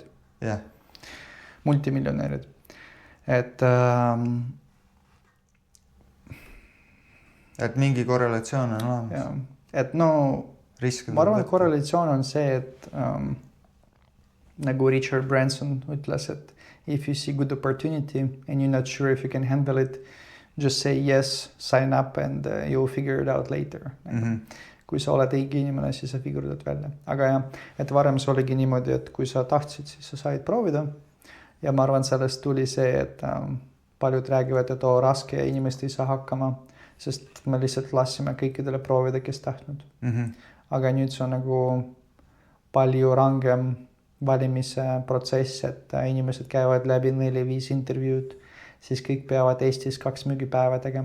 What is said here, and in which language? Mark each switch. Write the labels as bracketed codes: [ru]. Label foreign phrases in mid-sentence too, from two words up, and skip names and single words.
[et] Multimiljonäärid. Et mingi korrelatsioon on olemas. Et no, ma arvan, et korrelatsioon on see, et nagu Richard Branson ütles, et [en] if you see good opportunity and you're not sure if you can handle it, just say yes, sign up and you'll figure it out later. [et] kui sa oled õige inimene, siis sa figurdad välja. Aga jah, et varem see oligi niimoodi, et kui sa tahtsid, siis sa said proovida. Ja ma arvan, sellest tuli see, et paljud räägivad, et raske ja inimest ei saa hakkama, sest me lihtsalt lasime kõikidele proovida, kes tahtnud. Aga nüüd see on nagu palju rangem valimise protsess, et inimesed käivad läbi 4-5 intervjuud, siis kõik peavad Eestis 2 müügipäeva tegema.